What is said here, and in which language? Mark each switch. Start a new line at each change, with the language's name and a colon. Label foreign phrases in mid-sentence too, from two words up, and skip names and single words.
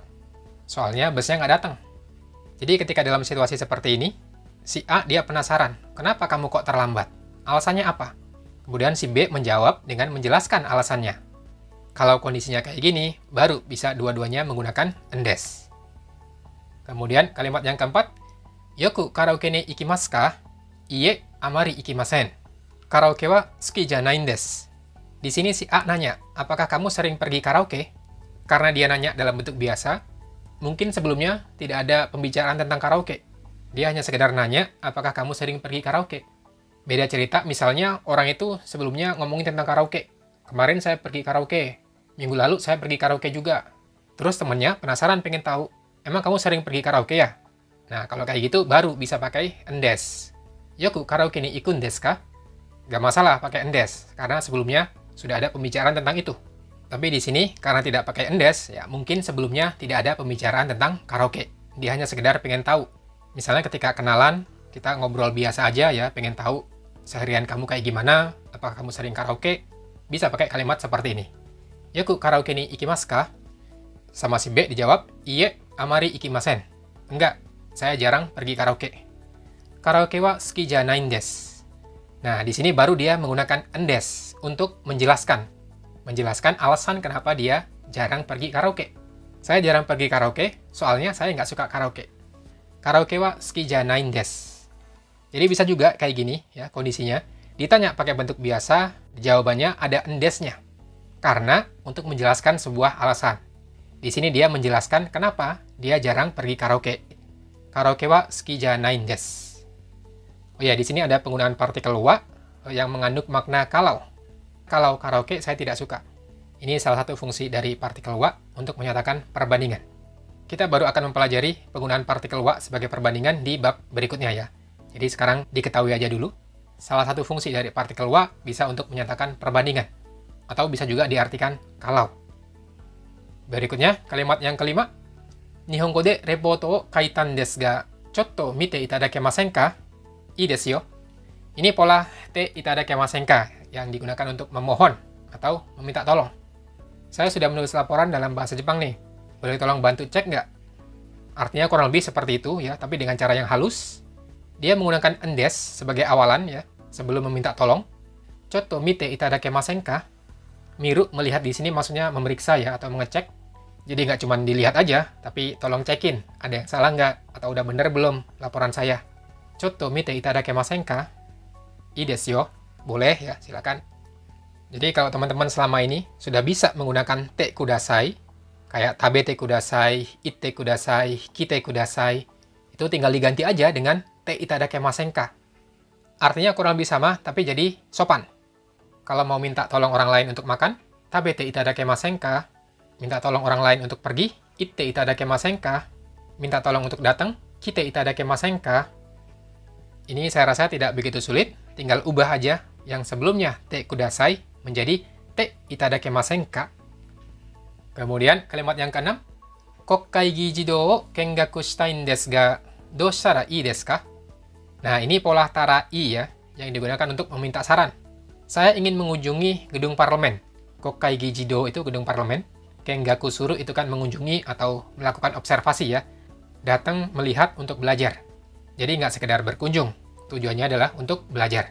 Indonesian: Soalnya busnya nggak datang. Jadi ketika dalam situasi seperti ini, si A dia penasaran, kenapa kamu kok terlambat? Alasannya apa? Kemudian si B menjawab dengan menjelaskan alasannya. Kalau kondisinya kayak gini, baru bisa dua-duanya menggunakan endes. Kemudian kalimat yang keempat,
Japanese: よく カラオケ に 行きます か? いいえ、あまり 行きません。カラオケ は 好き じゃない です.
Indonesian: Di sini si A nanya, apakah kamu sering pergi karaoke? Karena dia nanya dalam bentuk biasa, mungkin sebelumnya tidak ada pembicaraan tentang karaoke. Dia hanya sekedar nanya, apakah kamu sering pergi karaoke? Beda cerita, misalnya orang itu sebelumnya ngomongin tentang karaoke. Kemarin saya pergi karaoke, minggu lalu saya pergi karaoke juga. Terus temennya penasaran pengen tahu, emang kamu sering pergi karaoke ya? Nah, kalau kayak gitu baru bisa pakai endes.
Japanese: よく カラオケ に 行くん です か?
Indonesian: Gak masalah pakai endes, karena sebelumnya sudah ada pembicaraan tentang itu. Tapi di sini, karena tidak pakai endes, ya mungkin sebelumnya tidak ada pembicaraan tentang karaoke. Dia hanya sekedar pengen tahu. Misalnya ketika kenalan, kita ngobrol biasa aja ya, pengen tahu seharian kamu kayak gimana, apakah kamu sering karaoke, bisa pakai kalimat seperti ini.
Japanese: よく カラオケ に 行きます か?
Indonesian: Sama si B dijawab,
Japanese: いいえ、あまり 行きません.
Indonesian: Enggak, saya jarang pergi karaoke.
Japanese: カラオケ は 好き じゃない です.
Indonesian: Nah, di sini baru dia menggunakan endes untuk menjelaskan alasan kenapa dia jarang pergi karaoke. Saya jarang pergi karaoke, soalnya saya nggak suka karaoke.
Japanese: カラオケ は 好き じゃない です.
Indonesian: Jadi bisa juga kayak gini ya kondisinya. Ditanya pakai bentuk biasa, jawabannya ada endesnya. Karena untuk menjelaskan sebuah alasan. Di sini dia menjelaskan kenapa dia jarang pergi karaoke.
Japanese: カラオケ は 好き じゃない です.
Indonesian: Oh ya, di sini ada penggunaan partikel wa yang mengandung makna kalau. Kalau karaoke saya tidak suka. Ini salah satu fungsi dari partikel wa untuk menyatakan perbandingan. Kita baru akan mempelajari penggunaan partikel wa sebagai perbandingan di bab berikutnya ya. Jadi sekarang diketahui aja dulu. Salah satu fungsi dari partikel wa bisa untuk menyatakan perbandingan. Atau bisa juga diartikan kalau. Berikutnya, kalimat yang kelima.
Japanese: 日本語 で レポート を 書いたん です が、ちょっと 見て いただけません か? いい です よ.
Indonesian: Ini pola
Japanese: て いただけません か
Indonesian: yang digunakan untuk memohon atau meminta tolong. Saya sudah menulis laporan dalam bahasa Jepang nih. Boleh tolong bantu cek nggak? Artinya kurang lebih seperti itu ya, tapi dengan cara yang halus. Dia menggunakan endes sebagai awalan ya, sebelum meminta tolong.
Japanese: ちょっと 見て いただけません か?
Indonesian: Miru melihat di sini maksudnya memeriksa ya atau mengecek. Jadi nggak cuma dilihat aja, tapi tolong cekin. Ada yang salah nggak? Atau udah bener belum laporan saya?
Japanese: ちょっと 見て いただけません か？いい です よ.
Indonesian: Boleh ya, silakan. Jadi kalau teman-teman selama ini sudah bisa menggunakan
Japanese: て ください,
Indonesian: kayak
Japanese: 食べて ください、行って ください、来て ください,
Indonesian: itu tinggal diganti aja dengan
Japanese: て いただけません か.
Indonesian: Artinya kurang lebih sama, tapi jadi sopan. Kalau mau minta tolong orang lain untuk makan,
Japanese: 食べて いただけません か.
Indonesian: Minta tolong orang lain untuk pergi,
Japanese: 行って いただけません か.
Indonesian: Minta tolong untuk datang,
Japanese: 来て いただけません か.
Indonesian: Ini saya rasa tidak begitu sulit, tinggal ubah aja yang sebelumnya
Japanese: て ください
Indonesian: menjadi
Japanese: て いただけません か.
Indonesian: Kemudian kalimat yang keenam,
Japanese: 国会 議事堂 を 見学 したい です が、どう したら いい です か?
Indonesian: Nah, ini pola
Japanese: たら いい
Indonesian: ya, yang digunakan untuk meminta saran. Saya ingin mengunjungi gedung parlemen.
Japanese: 国会 議事堂
Indonesian: itu gedung parlemen.
Japanese: 見学 する
Indonesian: itu kan mengunjungi atau melakukan observasi ya. Datang melihat untuk belajar. Jadi nggak sekedar berkunjung, tujuannya adalah untuk belajar.